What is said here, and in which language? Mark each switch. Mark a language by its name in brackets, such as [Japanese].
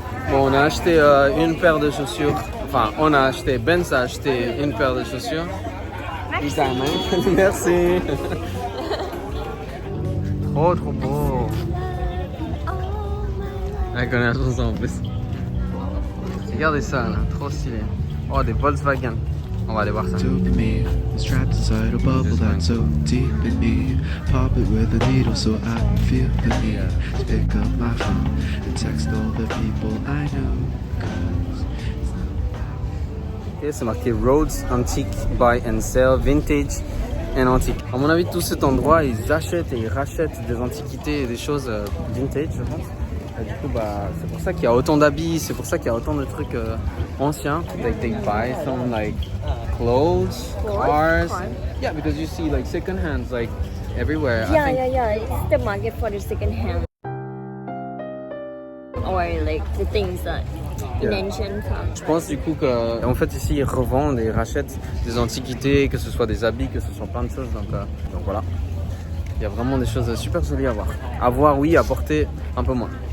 [French] Bon, on a acheté une paire de chaussures. Enfin, on a acheté, Benz a acheté une paire de chaussures. Merci. Trop beau. Elle connaît la chanson en plus. Regardez ça là, trop stylé. Oh, des Volkswagen. On va aller voir ça. [English] Dopamine is trapped inside a bubble that's so deep in me. Pop it with a needle so I can feel the need to pick up my phone and text all the people I know. 'Cause it's not [French] Ok, c'est marqué Rhodes Antique Buy and Sell Vintage and Antique. À mon avis, tout cet endroit, ils achètent et ils rachètent des antiquités et des choses vintage, je pense. Et du coup, c'est pour ça qu'il y a autant d'habits, c'est pour ça qu'il y a autant de trucs anciens. [English] Like they buy some like clothes, cars. Yeah, because you see like second hands like everywhere. I think Yeah. It's the market for the second hand. Or like the things that in Yeah. ancient times. [French] Je pense du coup que en fait ici ils revendent et rachètent des antiquités, que ce soit des habits, que ce soit plein de choses. Donc voilà. Il y a vraiment des choses super jolies à voir. À voir, oui, à porter un peu moins.